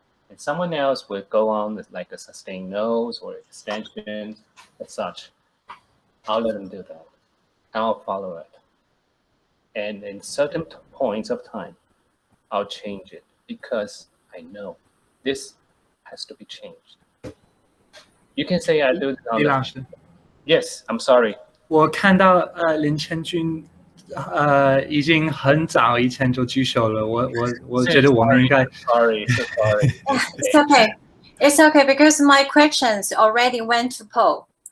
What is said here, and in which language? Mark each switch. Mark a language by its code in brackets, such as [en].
[en] And someone else will go on with like a sustained nose or extension and such. I'll let them do that. I'll follow it. And in certain points of time, I'll change it, because I know this has to be changed. You can say I do it on [zh] 李老师 [en] Yes, I'm sorry. [zh] 我看到林千君已经很早以前就举手了，我觉得我们应该 [en] Sorry. It's okay. It's okay, because my questions already went to Paul.